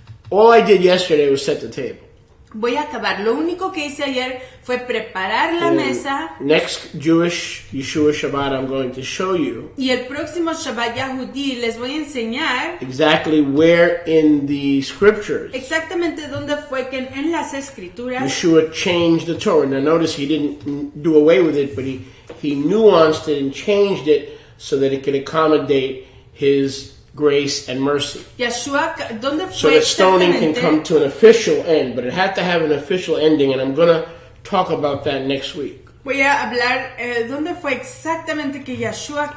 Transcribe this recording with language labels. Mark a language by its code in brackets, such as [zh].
[en] All I did yesterday was set the table. [es] voy a acabar. Lo único que hice ayer fue preparar la mesa. [en] Next Jewish Yeshua Shabbat, I'm going to show you [es] Y el próximo Shabbat Yahudí les voy a enseñar [en] exactly where in the scriptures [es] exactamente dónde fue que en las escrituras [en] Yeshua changed the Torah. Now notice he didn't do away with it, but he nuanced it and changed it so that it could accommodate his grace and mercy. [es] Yeshua, ¿dónde [en] So [es] fue [en] that stoning can [es] exactamente? [en] come to an official end, but it had to have an official ending, and I'm going to talk about that next week. [es] Voy a hablar dónde fue exactamente que Yeshua